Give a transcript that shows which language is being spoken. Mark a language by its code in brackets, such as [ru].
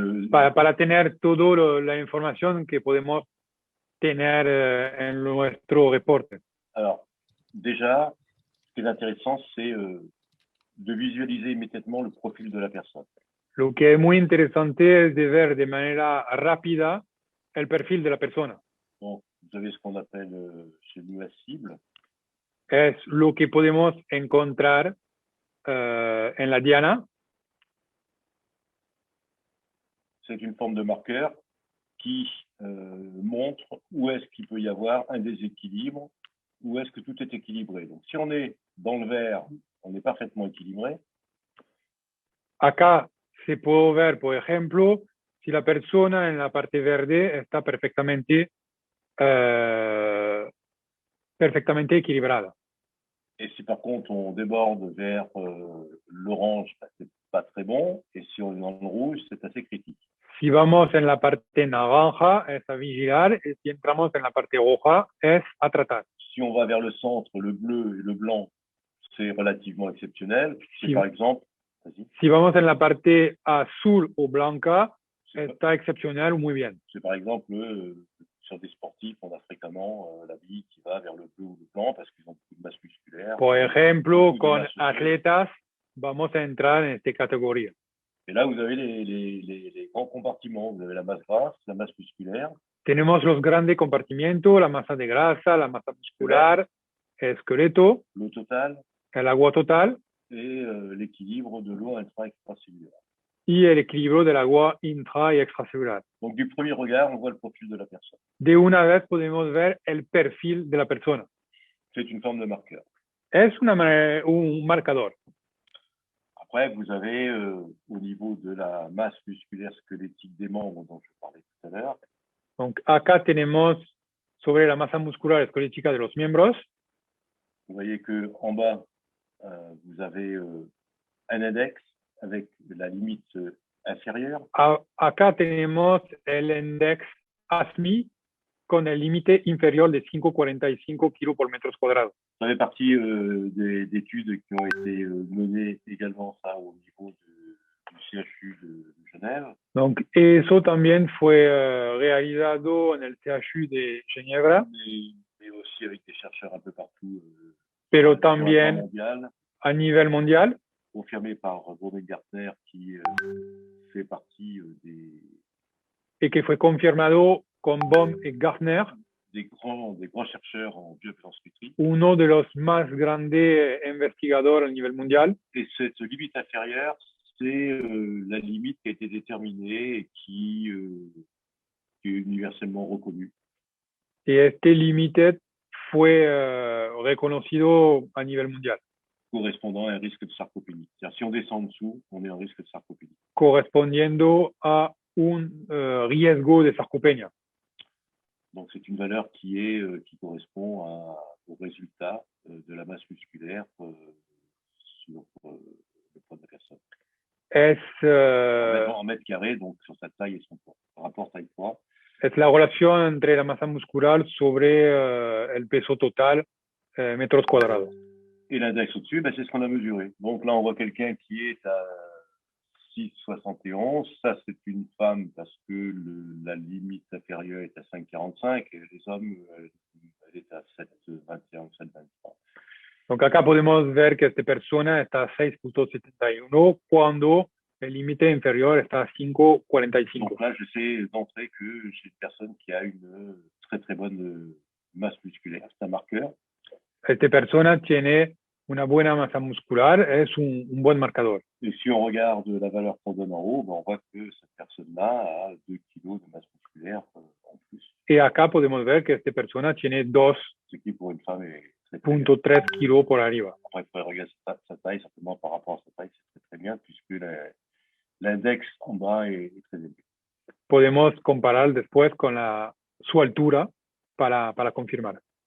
[es] para tener toda la información que podemos tener en nuestro reporte. [fr] Alors, déjà, ce qui est intéressant, c'est de visualiser immédiatement le profil de la personne. [es] Lo que es muy interesante es de ver de manera rápida el perfil de la persona. [fr] Donc, vous avez ce qu'on appelle chez nous la cible. [es] Es lo que podemos encontrar en la diana. [fr] C'est une forme de marqueur qui montre où est-ce qu'il peut y avoir un déséquilibre, où est-ce que tout est équilibré. Donc, si on est dans le vert, on est parfaitement équilibré. [es] Acá se puede ver, por ejemplo, si la persona en la parte verde está perfectamente equilibrada. [fr] Et si par contre on déborde vers l'orange, c'est pas très bon. Et si on est dans le rouge, c'est assez critique. [es] Si vamos en la parte naranja, es a vigilar. Y si entramos en la parte roja, es a tratar. [fr] Si on va vers le centre, le bleu et le blanc, c'est relativement exceptionnel. [es] Si, [fr] par exemple, [es] si vamos en la parte azul o blanca, está excepcional o muy bien. [fr] C'est par exemple sur des sportifs, on a fréquemment la bille qui va vers le bleu ou le blanc parce qu'ils ont beaucoup de masse musculaire. [es] Por ejemplo, con atletas, vamos a entrar en esta categoría. [fr] Et là, vous avez les grands compartiments. Vous avez la masse grasse, la masse musculaire. [es] Tenemos los grandes compartimentos, la masa de grasa, la masa muscular, el esqueleto, [fr] l'eau totale, [es] el agua total [fr] et l'équilibre de l'eau intra-extracellulaire. [es] Y el equilibrio del agua intra y extracelular. [fr] Donc, du premier regard, on voit le profil de la personne. [es] De una vez podemos ver el perfil de la persona. [fr] C'est une forme de marqueur. [es] Es un marcador. [fr] Après, vous avez au niveau de la masse musculaire squelettique des membres dont je parlais tout à l'heure. [es] Donc, acá tenemos sobre la masa muscular esquelética de los miembros. [fr] Vous voyez que en bas, vous avez un index avec la limite inférieure. [es] Acá tenemos el index ASMI con el límite inferior de 5,45 kg por metros cuadrados. [fr] Ça fait partie d'études qui ont été menées également ça au niveau du CHU de Genève. [es] Donc, eso también fue realizado en el CHU de Ginebra. [fr] Mais aussi avec des chercheurs un peu partout. [es] Pero también a nivel mondial. [fr] Confirmé par Baum et Gartner qui fait partie [es] Et que fue confirmado con Baum et Gartner. [fr] Des grands chercheurs en bioimpédance-nutrie. [es] Uno de los más grandes investigadores a nivel mondial. [fr] Et cette limite inférieure, c'est la limite qui a été déterminée et qui est universellement reconnue. [es] Et este límite fue reconocido a nivel mondial. [fr] Correspondant à un risque de sarcopénie. C'est-à-dire, si on descend en dessous, on est en risque de sarcopénie. [es] Correspondiendo a un riesgo de sarcopenia. [fr] Donc, c'est une valeur qui correspond au résultat de la masse musculaire sur le poids de la personne. En mètres carrés, donc sur sa taille et son poids. Rapport taille-poids. [es] Es la relación entre la masa muscular sobre el peso total, metros cuadrados. [fr] Et l'index au-dessus, c'est ce qu'on a mesuré. Donc là, on voit quelqu'un qui est à 6,71. Ça, c'est une femme parce que la limite inférieure est à 5,45 et les hommes, elle est à 7,21 ou 7,23. [es] Donc acá podemos ver que esta persona está a 6,71 cuando el límite inferior está a 5,45. [fr] Donc là, je sais d'entrée que j'ai une personne qui a une très très bonne masse musculaire. C'est un marqueur. [es] Esta persona tiene una buena masa muscular es un buen marcador. [fr] Et si on regarde la valeur qu'on donne en haut, ben, on voit que cette personne-là a 2 kilos de masse musculaire en plus, [es] Y acá podemos ver que esta persona tiene [fr] ce qui pour une femme est très, très bien. [es] 2.3 kilos por arriba. [fr] Après, il faudrait regarder sa taille, simplement par rapport à sa taille, c'est très, très bien, puisque l'index en bas est très élevé. [es] Podemos comparar después con su altura para confirmar.